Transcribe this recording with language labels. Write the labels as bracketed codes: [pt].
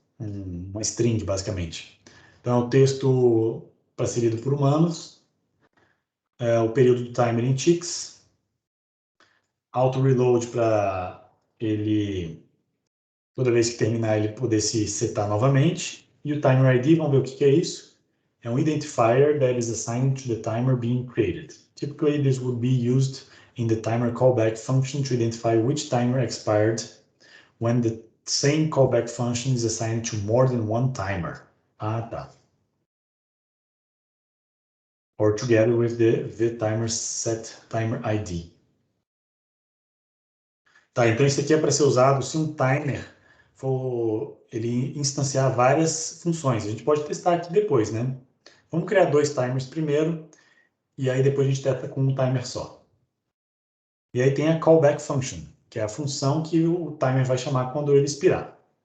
[pt] Uma string, basicamente. Então, é o texto para ser lido por humanos, o período do timer em ticks, auto-reload para ele, toda vez que terminar, ele poder se setar novamente, e o timer ID, vamos ver o que é isso. É um [en] identifier that is assigned to the timer being created. Typically, this would be used in the timer callback function to identify which timer expired when the same callback function is assigned to more than one timer. [pt] Ah, tá. [en] Or together with the vtimer set timer ID. [pt] Tá, então isso aqui é para ser usado se um timer for ele instanciar várias funções. A gente pode testar aqui depois, né? Vamos criar 2 timers primeiro, e aí depois a gente testa com um timer só. E aí tem a callback function, que é a função que o timer vai chamar quando ele expirar.